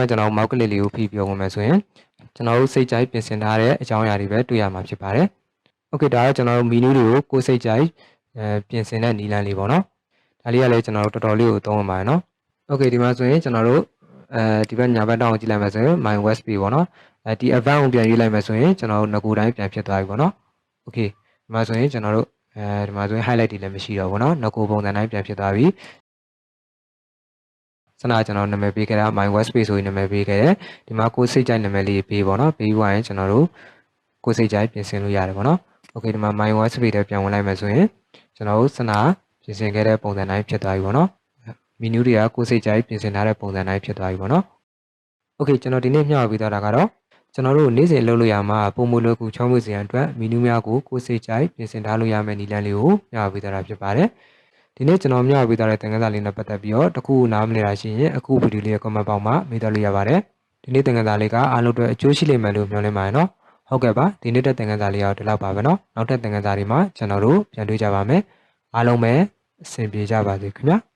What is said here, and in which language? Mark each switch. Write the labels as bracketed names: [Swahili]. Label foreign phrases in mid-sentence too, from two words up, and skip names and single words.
[Burmese] ကျွန်တော် mouse click လေးကိုဖိပြီးတော့ဝင်မယ်ဆိုရင်ကျွန်တော်တို့စိတ်ကြိုက်ပြင်ဆင်ထားတဲ့အကြောင်းအရာတွေပဲတွေ့ရမှာဖြစ်ပါတယ် okay ဒါကကျွန်တော်တို့ menu တွေကိုကိုယ်စိတ်ကြိုက်ပြင်ဆင်တဲ့နည်းလမ်းလေးပေါ့နော်ဒါလေးကလည်းကျွန်တော်တို့တော်တော်လေးကိုသုံးရမှာနော် okay ဒီမှာဆိုရင်ကျွန်တော်တို့ဒီဘက်ညာဘက်တောင်းကိုကြည့်လိုက်မယ်ဆိုရင် [English] my west page [Burmese] ပေါ့နော်ဒီ advanced ကိုပြန်ရွေးလိုက်မယ်ဆိုရင်ကျွန်တော်တို့ငကိုတိုင်းပြန်ဖြစ်သွားပြီပေါ့နော် okay ဒီမှာဆိုရင်ကျွန်တော်တို့ဒီမှာဆိုရင် highlight တွေလည်းမရှိတော့ဘူးเนาะငကိုပုံစံတိုင်းပြန်ဖြစ်သွားပြီ စနာကျွန်တော်နာမည်ပေးခဲ့တာ [English] my west page [Burmese] ဆိုရင်နာမည်ပေးခဲ့တယ်ဒီမှာကိုယ်စိတ်ကြိုက်နာမည်လေးပေးပေါ့เนาะပေးပြီးရင်ကျွန်တော်တို့ကိုယ်စိတ်ကြိုက်ပြင်ဆင်လို့ရတယ်ပေါ့เนาะ okay ဒီမှာ [English] my west page [Burmese] ထဲပြန်ဝင်လိုက်မယ်ဆိုရင်ကျွန်တော်တို့စနာပြင်ဆင်ခဲ့တဲ့ပုံစံတိုင်းဖြစ်သွားပြီပေါ့เนาะ menu တွေကကိုယ်စိတ်ကြိုက်ပြင်ဆင်ထားတဲ့ပုံစံတိုင်းဖြစ်သွားပြီ ပေါ့เนาะ okay ကျွန်တော်ဒီနေ့မျှဝေပေးသွားတာကတော့ကျွန်တော်တို့နေ့စဉ်လုပ်လို့ရမှာပုံမလွယ်ကူချောင်းမွေ့စရာအတွက် menu များကိုကိုယ်စိတ်ကြိုက်ပြင်ဆင်ထားလို့ရမယ့်နည်းလမ်းလေးကိုမျှဝေပေးသွားတာဖြစ်ပါတယ်ဒီနေ့ကျွန်တော်မျှဝေပေးသွားတဲ့သင်ခန်းစာလေးနဲ့ပတ်သက်ပြီးတော့တခုနားမလည်တာရှိရင်အခုဗီဒီယိုလေးရဲ့ comment ပေါက်မှာမေးသွားလို့ရပါတယ်ဒီနေ့သင်ခန်းစာလေးကအားလုံးအတွက်အကျိုးရှိလိမ့်မယ်လို့မျှော်လင့်ပါတယ်နော်ဟုတ်ကဲ့ပါဒီနေ့တဲ့သင်ခန်းစာလေးကတော့ဒီလောက်ပါပဲနော်နောက်ထပ်သင်ခန်းစာတွေမှာကျွန်တော်တို့ပြန်တွေ့ကြပါမယ်အားလုံးပဲအဆင်ပြေကြပါစေခင်ဗျာ